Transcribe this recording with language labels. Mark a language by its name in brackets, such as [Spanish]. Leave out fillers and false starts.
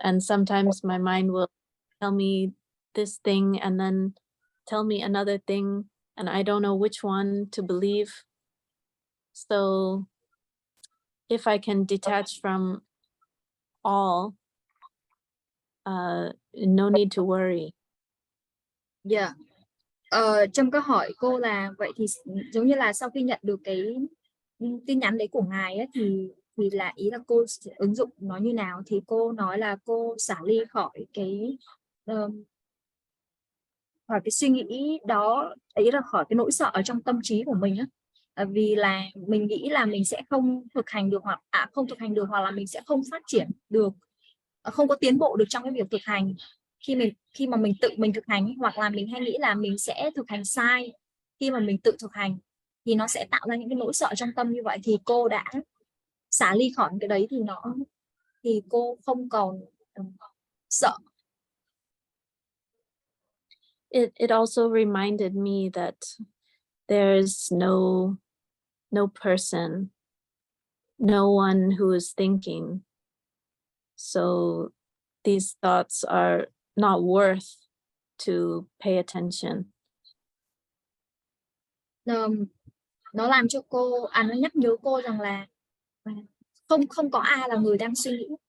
[English] And sometimes my mind will tell me this thing and then tell me another thing, and I don't know which one to believe. So if I can detach from all, no need to worry. [Vietnamese] Yeah. Trâm có hỏi cô là vậy thì giống như là sau khi nhận được cái tin nhắn đấy của ngài ấy, thì là ý là cô ứng dụng nó như nào, thì cô nói là cô xả ly khỏi cái suy nghĩ đó, ý là khỏi cái nỗi sợ ở trong tâm trí của mình á. Vì là mình nghĩ là mình sẽ không thực hành được, hoặc là mình sẽ không phát triển được, không có tiến bộ được trong cái việc thực hành khi mà mình tự mình thực hành, hoặc là mình hay nghĩ là mình sẽ thực hành sai khi mà mình tự thực hành, thì nó sẽ tạo ra những cái nỗi sợ trong tâm như vậy. Thì cô đã xả ly khỏi cái đấy, thì cô không còn sợ. [English] It also reminded me that there's no person, no one who is thinking. So these thoughts are not worth to pay attention. [Vietnamese] Nó làm cho cô, nó nhắc nhớ cô rằng là không có ai là người đang suy nghĩ.